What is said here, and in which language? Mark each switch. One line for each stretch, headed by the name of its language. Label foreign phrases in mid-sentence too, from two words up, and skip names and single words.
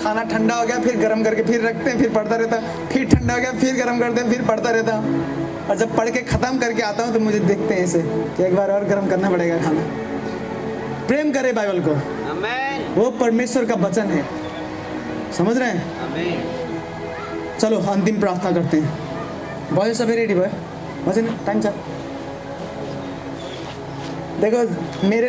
Hindi: खाना ठंडा हो गया, फिर गर्म करके फिर रखते हैं, फिर पढ़ता रहता हूँ, फिर ठंडा हो गया, फिर गर्म करते हैं, फिर पढ़ता रहता हूँ। और जब पढ़ के ख़त्म करके आता हूँ तो मुझे देखते हैं ऐसे कि एक बार और गर्म करना पड़ेगा खाना। प्रेम करे बाइबल को, आमेन वो परमेश्वर का वचन है। समझ रहे हैं? आमेन। चलो अंतिम प्रार्थना करते हैं।
Nepali: भयो सबै रेडी भयो? वचन टाइम छ।
Hindi: देखो मेरे